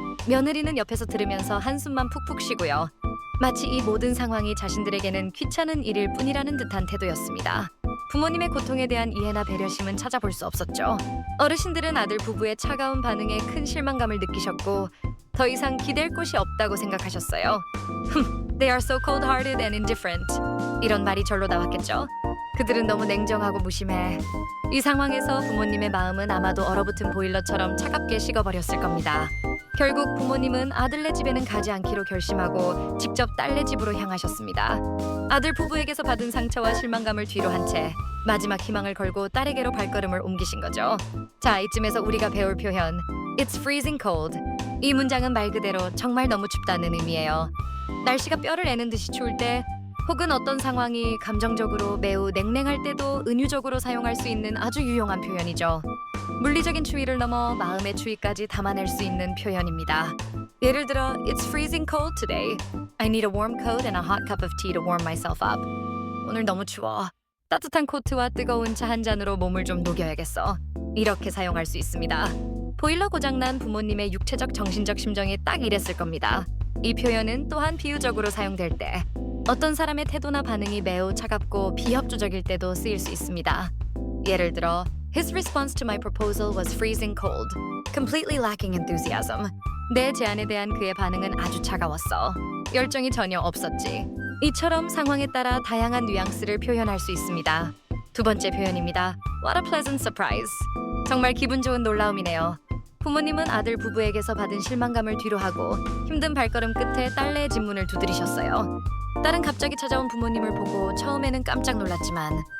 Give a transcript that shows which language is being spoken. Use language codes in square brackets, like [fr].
[ko] 며느리는 옆에서 들으면서 한숨만 푹푹 쉬고요. 마치 이 모든 상황이 자신들에게는 귀찮은 일일 뿐이라는 듯한 태도였습니다. 부모님의 고통에 대한 이해나 배려심은 찾아볼 수 없었죠. 어르신들은 아들 부부의 차가운 반응에 큰 실망감을 느끼셨고 더 이상 기댈 곳이 없다고 생각하셨어요. [en] They are so cold-hearted and indifferent. [ko] 이런 말이 절로 나왔겠죠. 그들은 너무 냉정하고 무심해. 이 상황에서 부모님의 마음은 아마도 얼어붙은 보일러처럼 차갑게 식어버렸을 겁니다. 결국 부모님은 아들네 집에는 가지 않기로 결심하고 직접 딸네 집으로 향하셨습니다. 아들 부부에게서 받은 상처와 실망감을 뒤로 한 채 마지막 희망을 걸고 딸에게로 발걸음을 옮기신 거죠. 자, 이쯤에서 우리가 배울 표현 [en] It's freezing cold. [ko] 이 문장은 말 그대로 정말 너무 춥다는 의미예요. 날씨가 뼈를 애는 듯이 추울 때 혹은 어떤 상황이 감정적으로 매우 냉랭할 때도 은유적으로 사용할 수 있는 아주 유용한 표현이죠. 물리적인 추위를 넘어 마음의 추위까지 담아낼 수 있는 표현입니다. 예를 들어, [en] It's freezing cold today. I need a warm coat and a hot cup of tea to warm myself up. [ko] 오늘 너무 추워. 따뜻한 코트와 뜨거운 차 한 잔으로 몸을 좀 녹여야겠어. 이렇게 사용할 수 있습니다. 보일러 고장난 부모님의 육체적 정신적 심정이 딱 이랬을 겁니다. 이 표현은 또한 비유적으로 사용될 때 어떤 사람의 태도나 반응이 매우 차갑고 비협조적일 때도 쓰일 수 있습니다. 예를 들어 [en] His response to my proposal was freezing cold, completely lacking enthusiasm. [ko] 내 제안에 대한 그의 반응은 아주 차가웠어. 열정이 전혀 없었지. 이처럼 상황에 따라 다양한 뉘앙스를 표현할 수 있습니다. 두 번째 표현입니다. [en] What a pleasant surprise. [ko] 정말 기분 좋은 놀라움이네요. 부모님은 아들 부부에게서 받은 실망감을 뒤로하고 힘든 발걸음 끝에 딸내의 집 문을 두드리셨어요. 딸은 갑자기 찾아온 부모님을 보고 처음에는 깜짝 놀랐지만